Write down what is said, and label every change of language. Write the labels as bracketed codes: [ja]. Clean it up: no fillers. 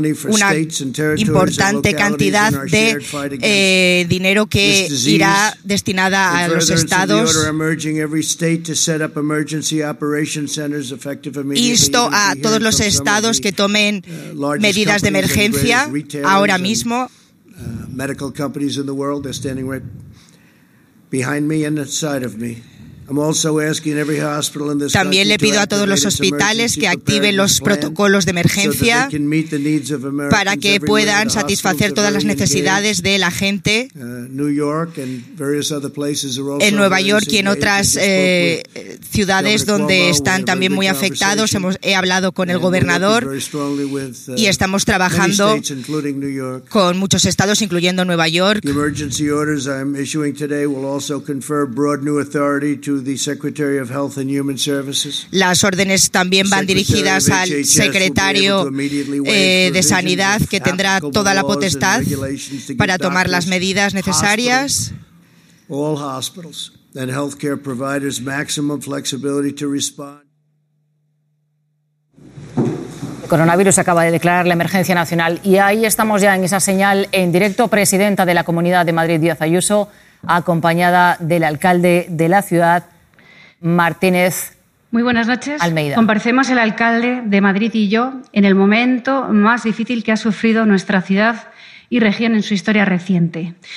[es] Una importante cantidad de dinero que irá destinada a los estados. Insto a todos los estados que tomen medidas de emergencia ahora mismo. [en] Medical companies in the world, they're standing right behind me and inside of me. I'm also asking every hospital in this country. [es] También le pido a todos los hospitales que activen los protocolos de emergencia para que puedan satisfacer todas las necesidades de la gente. [en] New York and various other places are also. [es] En Nueva York y en otras ciudades donde están también muy afectados, he hablado con el gobernador y estamos trabajando con muchos estados, incluyendo Nueva York. [en] The emergency orders I'm issuing today will also confer broad new authority to the Secretary of Health and Human Services. [es] Las órdenes también van dirigidas al secretario de Sanidad, que tendrá toda la potestad para tomar las medidas necesarias. [en] All hospitals and healthcare providers maximum flexibility to respond. [es] Coronavirus acaba de declarar la emergencia nacional y ahí estamos ya en esa señal en directo, presidenta de la Comunidad de Madrid, Díaz Ayuso, acompañada del alcalde de la ciudad, Martínez. Muy buenas noches. Almeida. Comparecemos el alcalde de Madrid y yo en el momento más difícil que ha sufrido nuestra ciudad y región en su historia reciente.